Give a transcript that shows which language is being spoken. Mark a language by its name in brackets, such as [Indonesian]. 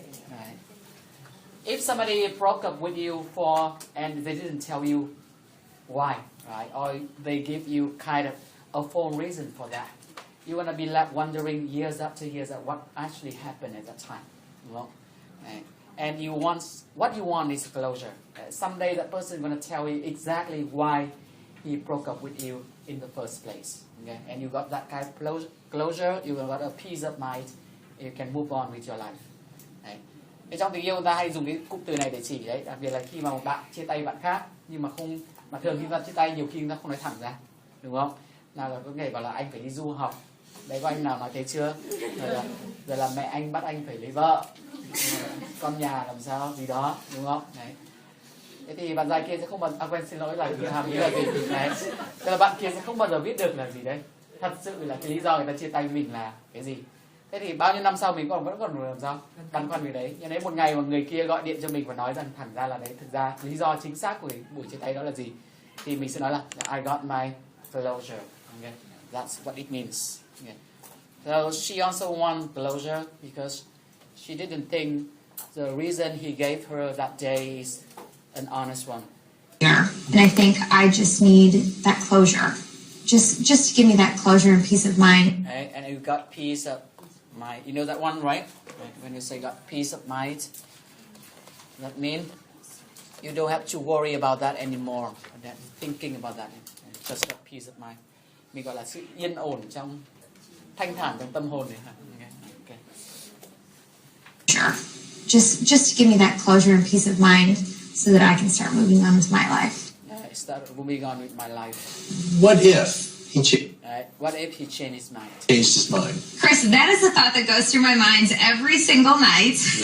[English] Right. If somebody broke up with you and they didn't tell you why, right, or they give you kind of a full reason for that, you're gonna be left wondering years after years at what actually happened at that time. Well, right. And what you want is closure. Someday that person is gonna tell you exactly why he broke up with you in the first place. Okay? And you got that kind of closure, you got a peace of mind, you can move on with your life. [Vietnamese] Đấy. Trong tình yêu người ta hay dùng cái cụm từ này để chỉ đấy, đặc biệt là khi mà một bạn chia tay bạn khác, nhưng mà thường khi ta chia tay nhiều khi người ta không nói thẳng ra, đúng không? Nào là có thể bảo là anh phải đi du học, đấy có anh nào nói thế chưa? Rồi là mẹ anh bắt anh phải lấy vợ, con nhà làm sao gì đó, đúng không? Đấy. Thế thì bạn trai kia sẽ không bao giờ, xin lỗi là hàm ý là gì đấy. Tức là bạn kia sẽ không bao giờ biết được là gì đấy. Thật sự là cái lý do người ta chia tay mình là cái gì. Thế thì bao nhiêu năm sau mình vẫn còn làm sao băn khoăn về đấy. Nhưng đấy một ngày mà người kia gọi điện cho mình và nói rằng thẳng ra là đấy, thực ra lý do chính xác của buổi chia tay đó là gì, thì mình sẽ nói là [English] I got my closure. Okay. That's what it means. Okay. So she also won closure because she didn't think the reason he gave her that day is an honest one. And I think I just need that closure. Just to give me that closure and peace of mind. Okay. And you got peace of mind. You know that one, right? When you say got peace of mind, that means you don't have to worry about that anymore. That thinking about that. Just got peace of mind. [Vietnamese] Mình gọi là sự yên ổn trong thanh thản trong tâm hồn này hả? [English] Okay. Sure. Just to give me that closure and peace of mind so that I can start moving on with my life. Start moving on with my life. What if he what if he changed his mind? changed his mind? Chris, that is a thought that goes through my mind every single night.